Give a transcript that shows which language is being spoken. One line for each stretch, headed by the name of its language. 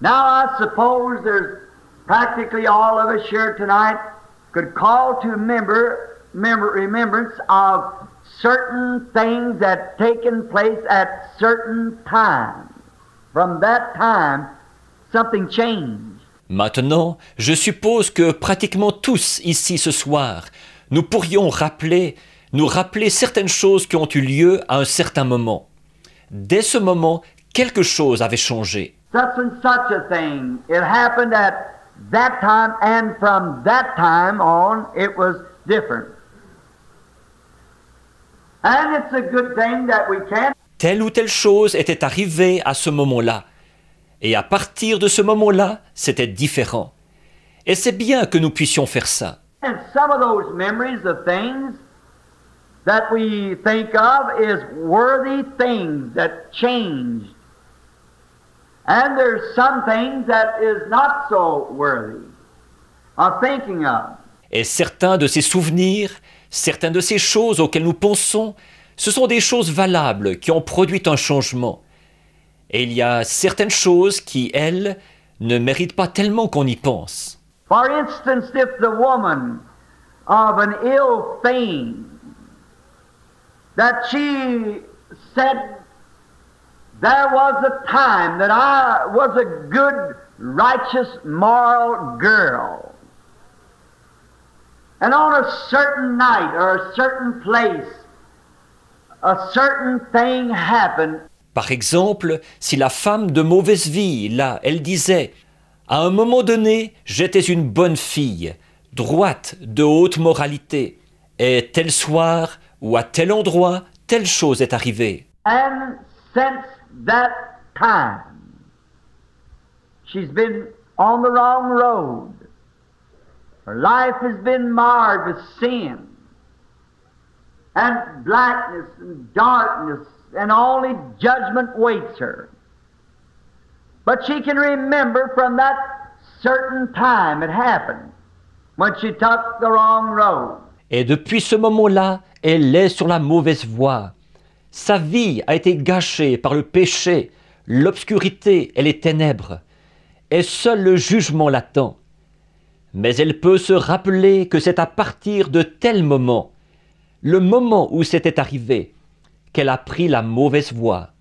English: Now I suppose there's practically all of us here tonight could call to remembrance of certain things that taken place at certain times. From that time, something changed.
French: Maintenant, je suppose que pratiquement tous ici ce soir, nous pourrions nous rappeler certaines choses qui ont eu lieu à un certain moment. Dès ce moment, quelque chose avait changé.
English: Such and such a thing. It happened at that time, and from that time on, it was different. And it's a good thing that we can't.
French: Telle ou telle chose était arrivée à ce moment-là. Et à partir de ce moment-là, c'était différent. Et c'est bien que nous puissions faire ça.
English: And some of those memories of things that we think of is worthy things that changed. And there's some things that is not so worthy of thinking of.
French: Et certains de ces souvenirs, certaines de ces choses auxquelles nous pensons, ce sont des choses valables qui ont produit un changement. Et il y a certaines choses qui, elles, ne méritent pas tellement qu'on y pense.
English: For instance, if the woman of an ill fame, that she said, there was a time that I was a good, righteous, moral girl. And on a certain night or a certain place, a certain thing happened.
French: Par exemple, si la femme de mauvaise vie, là, elle disait « À un moment donné, j'étais une bonne fille, droite, de haute moralité, et tel soir ou à tel endroit, telle chose est arrivée. »
English: And since that time, she's been on the wrong road. Her life has been marred with sin and blackness and darkness, and only judgment waits her. But she can remember from that certain time it happened, when she took the wrong road.
French: Et depuis ce moment-là, elle est sur la mauvaise voie. Sa vie a été gâchée par le péché, l'obscurité et les ténèbres. Et seul le jugement l'attend. Mais elle peut se rappeler que c'est à partir de tel moment, le moment où c'était arrivé, qu'elle a pris la mauvaise voie.